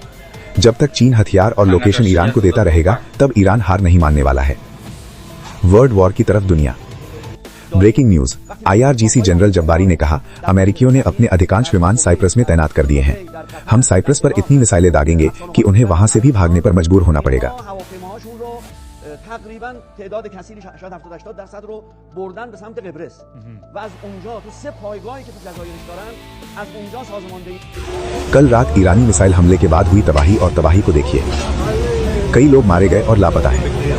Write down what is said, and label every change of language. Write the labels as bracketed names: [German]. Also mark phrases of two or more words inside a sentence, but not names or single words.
[Hindi] जब तक चीन हथियार और लोकेशन ईरान को देता रहेगा, तब ईरान हार नहीं मानने वाला है। [English] world war [Hindi] की तरफ दुनिया। [English] breaking news, [Hindi] IRGC जनरल जब्बारी ने कहा, अमेरिकियों ने अपने अधिकांश विमान साइप्रस में तैनात कर दिए हैं। हम साइप्रस पर इतनी मिसाइलें दागेंगे कि उन्हें वहां से भी भागने पर मजबूर होना पड़ेगा। [Persian] تقریبا تعداد کثیری شاید 70-80% رو بردن به سمت قبرس و از اونجا تو 3 پایگاهی که تو جزایرش دارن از اونجا سازماندهی। [Hindi] कल रात ईरानी मिसाइल हमले के बाद हुई तबाही और तबाही को देखिए। कई लोग मारे गए और लापता हैं।